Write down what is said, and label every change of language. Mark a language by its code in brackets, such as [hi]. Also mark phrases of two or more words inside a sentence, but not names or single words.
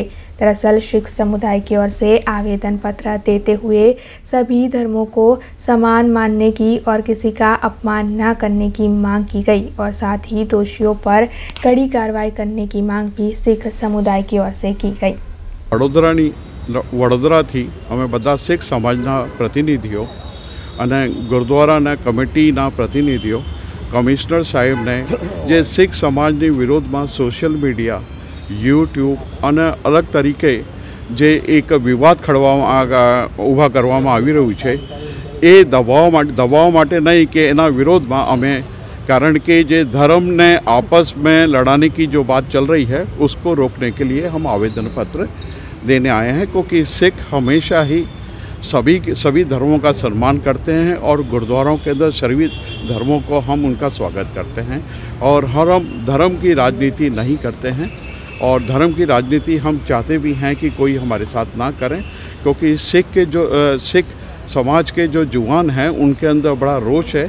[hi] दरअसल सिख समुदाय की ओर से आवेदन पत्र देते हुए सभी धर्मों को समान मानने की और किसी का अपमान न करने की मांग की गई और साथ ही दोषियों पर कड़ी कार्रवाई करने की मांग भी सिख समुदाय की ओर से की गई। [gu] વડોદરાથી અમે બધા સિખ સમાજના પ્રતિનિધિઓ અને ગુરુદ્વારાના કમિટીના પ્રતિનિધિઓ કમિશ્નર સાહેબ ને જે સિખ સમાજની વિરોધમાં [en] social media, [gu] यूट्यूब અને અલગ તરીકે જે એક વિવાદ ઊભા કરવામાં આવી રહ્યું છે એ દબાવવા માટે નહીં કે એના વિરોધમાં અમે, કારણ કે જે [hi] धर्म ने आपस में लड़ाने की जो बात चल रही है उसको रोकने के लिए हम आवेदन पत्र देने आए हैं, क्योंकि सिख हमेशा ही सभी धर्मों का सम्मान करते हैं और गुरुद्वारों के अंदर सभी धर्मों को हम उनका स्वागत करते हैं और हम धर्म की राजनीति नहीं करते हैं और धर्म की राजनीति हम चाहते भी हैं कि कोई हमारे साथ ना करें, क्योंकि सिख समाज के जो जुआन हैं उनके अंदर बड़ा रोष है।